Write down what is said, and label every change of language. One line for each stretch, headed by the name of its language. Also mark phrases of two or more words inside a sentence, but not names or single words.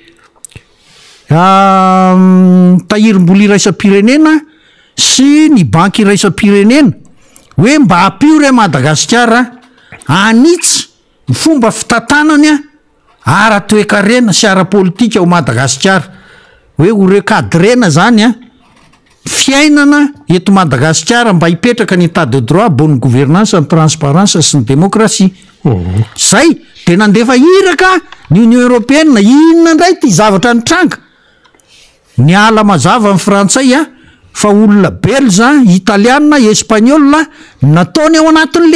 Malagasy: tahirim-bola iraisam-pirenena sy ny banky iraisam-pirenena hoe mba hampio re Madagasikara anitsy ny fomba fitantanany ara-toekarena sy ara-politika ao Madagasikara hoe ho recadrena zany fiainana eto Madagasikara mba hipetraka ny état
French: de droit, bonne gouvernance,
Malagasy: ny transparence sy ny démocratie zay de nandefa iraka ny Union européenne inona ndray ty zavatra nitranga ny ala mazava amin'ny frantsay fa olona belge italiana espagnola nataony ao anatin'le